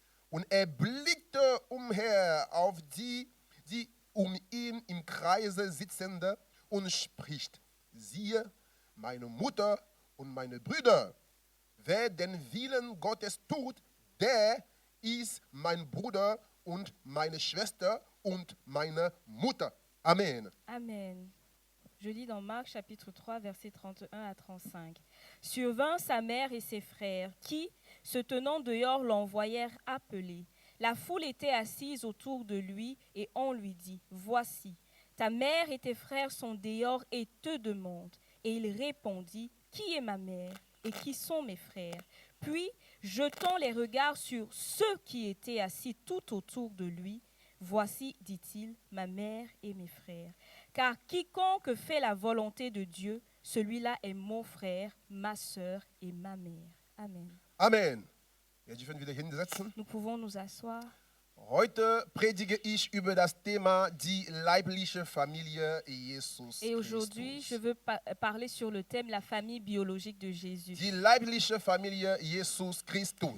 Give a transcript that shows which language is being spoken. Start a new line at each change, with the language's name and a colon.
German: Und er blickte umher auf die ihn im Kreise sitzende und spricht, siehe, meine Mutter und meine Brüder. Wer den Willen Gottes tut, der ist mein Bruder und meine Schwester und meine Mutter. Amen. Amen.
French: Je lis dans Marc chapitre 3, versets 31 à 35. Survint sa mère et ses frères, qui, se tenant dehors, l'envoyèrent appeler. La foule était assise autour de lui, et on lui dit, voici, ta mère et tes frères sont dehors et te demandent. Et il répondit, qui est ma mère et qui sont mes frères? Puis, jetant les regards sur ceux qui étaient assis tout autour de lui, voici, dit-il, ma mère et mes frères. Car quiconque fait la volonté de Dieu, celui-là est mon frère, ma sœur et ma mère. Amen.
German: Amen. Wir dürfen wieder hinsetzen.
French: Nous pouvons nous asseoir.
German: Heute predige ich über das Thema die leibliche Familie Jesus
French: Et aujourd'hui, je
German: Christus.
French: veux parler sur le thème la famille biologique de Jésus.
German: Die leibliche Familie Jesus Christus.